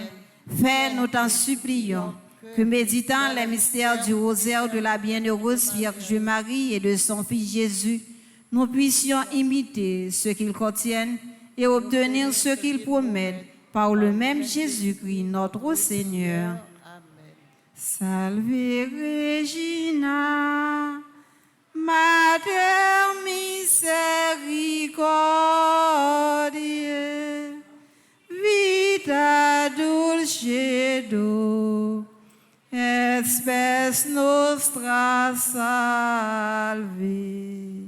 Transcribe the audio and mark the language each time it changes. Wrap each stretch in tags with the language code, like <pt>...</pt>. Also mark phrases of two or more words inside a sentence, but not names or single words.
<fr>Fais, nous t'en supplions, que méditant les mystères du rosaire de la bienheureuse Vierge Marie et de son Fils Jésus, nous puissions imiter ce qu'ils contiennent et obtenir ce qu'ils promettent par le même Jésus-Christ, notre Seigneur.</fr> <la>Salve Regina, Mater misericordiae, vita dulcedo, et spes nostra salve.</la>